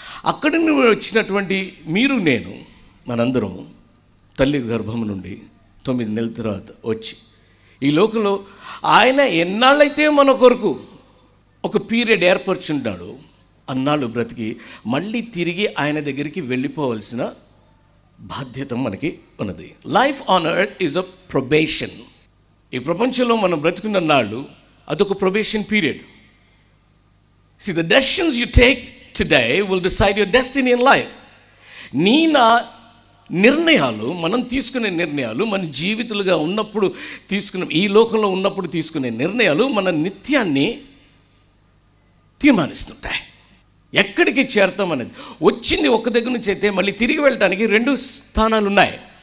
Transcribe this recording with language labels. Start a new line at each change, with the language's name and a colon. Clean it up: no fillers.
Telugu: అక్కడి నుండి వచ్చినటువంటి మీరు నేను, మనందరము తల్లి గర్భం నుండి 9 నెలల తర్వాత వచ్చి ఈ లోకంలో ఆయన ఎన్నాళ్ళైతే మన కొరకు ఒక పీరియడ్ ఏర్పరచుంటాడు, అన్నాళ్ళు బ్రతికి మళ్ళీ తిరిగి ఆయన దగ్గరికి వెళ్ళిపోవలసిన బాధ్యత మనకి ఉన్నది.
English: Life on earth is a probation.
Telugu: ఈ ప్రపంచంలో మనం బ్రతుకున్న నాళ్ళు అదొక probation period.
English: See, the decisions you take today will decide your destiny in life.
Telugu: నా నిర్ణయాలు, మనం తీసుకునే నిర్ణయాలు, మన జీవితాలుగా ఉన్నప్పుడు ఈ లోకంలో ఉన్నప్పుడు తీసుకునే నిర్ణయాలు మన నిత్యాన్ని తీర్మానిస్తుంటాయి. ఎక్కడికి చేరతాం అనేది. వచ్చింది ఒక దగ్గర నుంచి అయితే మళ్ళీ తిరిగి వెళ్ళటానికి 2 స్థానాలు ఉన్నాయి.